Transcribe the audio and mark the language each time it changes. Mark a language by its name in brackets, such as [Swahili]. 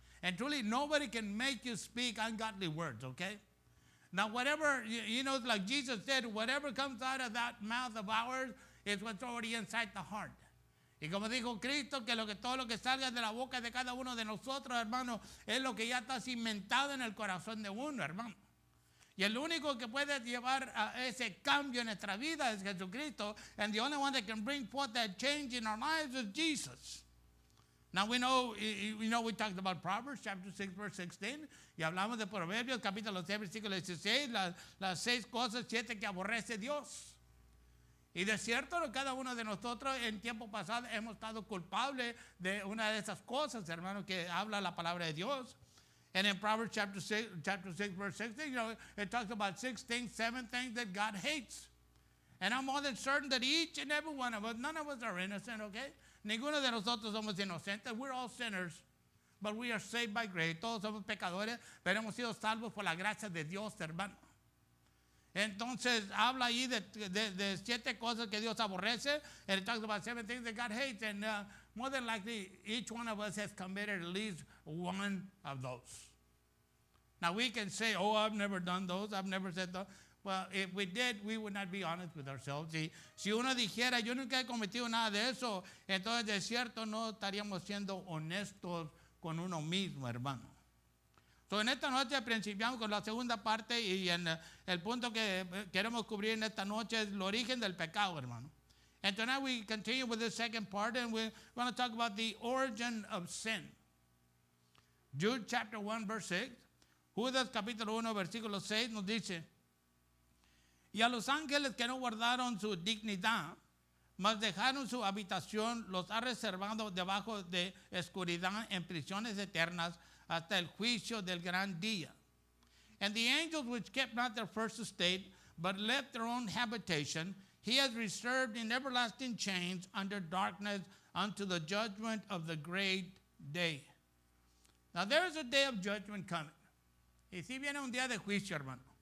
[English] And truly, nobody can make you speak ungodly words, okay? Now, whatever, like Jesus said, whatever comes out of that mouth of ours is what's already inside the heart. [Spanish] Y como dijo Cristo, que todo lo que salga de la boca de cada uno de nosotros, hermano, es lo que ya está cimentado en el corazón de uno, hermano. Y el único que puede llevar a ese cambio en nuestra vida es Jesucristo. [English] And the only one that can bring forth that change in our lives is Jesus. Now we know, we talked about Proverbs chapter 6, verse 16. [Spanish] Y hablamos de Proverbios capítulo 6, versículo 16. Las 6 cosas, 7 que aborrece Dios. Y de cierto, cada uno de nosotros en tiempo pasado hemos estado culpables de una de esas cosas, hermano, que habla la palabra de Dios. [English] And in Proverbs chapter 6, verse 16, it talks about 6 things, 7 things that God hates. And I'm more than certain that each and every one of us, none of us are innocent, okay? [Spanish] Ninguno de nosotros somos inocentes. [English] We're all sinners, but we are saved by grace. [Spanish] Todos somos pecadores, pero hemos sido salvos por la gracia de Dios, hermano. Entonces, habla ahí de 7 cosas que Dios aborrece. [English] And it talks about 7 things that God hates. And more than likely, each one of us has committed at least one of those. Now we can say, oh, I've never done those, I've never said those. Well, if we did, we would not be honest with ourselves. [Spanish] Si uno dijera, yo nunca he cometido nada de eso, entonces de cierto no estaríamos siendo honestos con uno mismo, hermano. So, en esta noche principiamos con la segunda parte y en el punto que queremos cubrir en esta noche es el origen del pecado, hermano. [English] And tonight we continue with the second part and we're going to talk about the origin of sin. Jude chapter 1 verse 6. [Spanish] Judas capítulo 1 versículo 6 nos dice, y a los ángeles que no guardaron su dignidad, mas dejaron su habitación, los ha reservado debajo de oscuridad en prisiones eternas hasta el juicio del gran día. [English] And the angels which kept not their first estate, but left their own habitation, he has reserved in everlasting chains under darkness unto the judgment of the great day. Now there is a day of judgment coming. [Spanish] Y si viene un día de juicio, hermano.